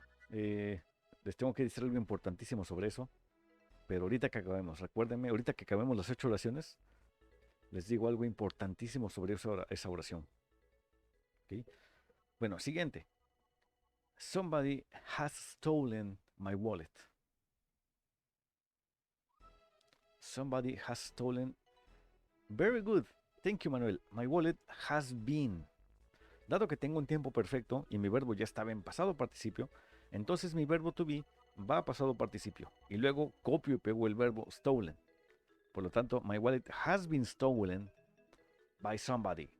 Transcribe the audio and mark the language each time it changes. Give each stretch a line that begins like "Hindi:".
Spanish: Les tengo que decir algo importantísimo sobre eso. Pero ahorita que acabemos, recuérdenme, ahorita que acabemos las 8 oraciones, les digo algo importantísimo sobre esa oración. ¿Ok? Bueno, siguiente.
English: Somebody has stolen my wallet. Somebody has stolen. Very good. Thank you, Manuel. My wallet has been.
Spanish: Dado que tengo un tiempo perfecto y mi verbo ya estaba en pasado participio, entonces mi verbo
English: to be
Spanish: va a pasado participio. Y luego copio y pego el verbo stolen. Por lo tanto,
English: my wallet has been stolen by somebody.